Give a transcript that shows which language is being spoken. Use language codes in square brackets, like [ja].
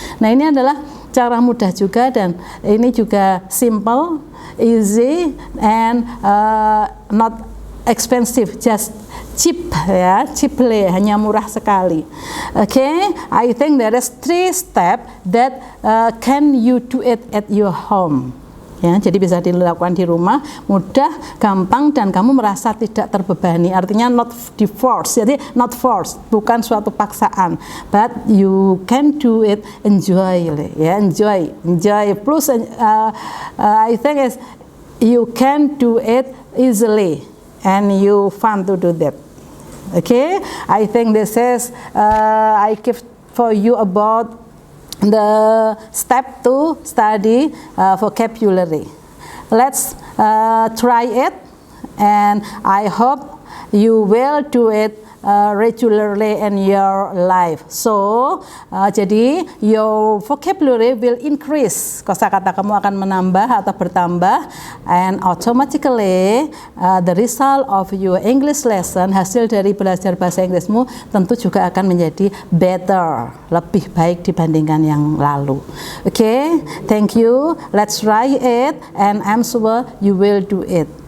[id] Nah, ini adalah cara mudah juga dan ini juga [en] simple, easy and not expensive, just cheap [id] ya, cheaply, hanya murah sekali. [en] Okay, I think there is 3 steps that can you do it at your home. [id] Ya, jadi bisa dilakukan di rumah, mudah, gampang, dan kamu merasa tidak terbebani. [en] Artinya not forced, jadi not forced, [id] bukan suatu paksaan, [en] but you can do it enjoyly. Ya, enjoy. Plus, I think is you can do it easily, and you fun to do that. Okay, I think this is I give for you about the step to study vocabulary. Let's try it, and I hope you will do it regularly in your life. So, jadi your vocabulary will increase. [id] Kosakata kamu akan menambah atau bertambah, [en] and automatically the result of your English lesson, [id] hasil dari belajar bahasa Inggrismu tentu juga akan menjadi better, lebih baik dibandingkan yang lalu. [en] Okay, thank you. Let's try it, and I'm sure you will do it.